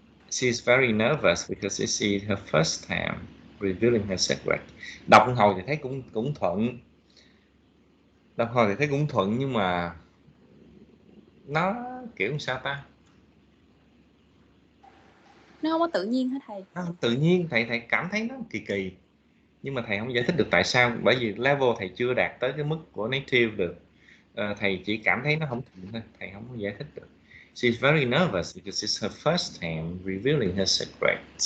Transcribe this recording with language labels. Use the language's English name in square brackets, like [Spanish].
[English] She is very nervous because it's her first time revealing her secret. [Vietnamese] Đọc hồi thì thấy cũng thuận. Đọc hồi thì thấy cũng thuận, nhưng mà nó kiểu sao ta? Nó không có tự nhiên hả thầy? Nó không tự nhiên, thầy cảm thấy nó kỳ kỳ. Nhưng mà thầy không giải thích được tại sao, bởi vì level thầy chưa đạt tới cái mức của native được. Thầy chỉ cảm thấy nó không thuận thôi, thầy không có giải thích được. [English] She's very nervous because it's her first time revealing her secret.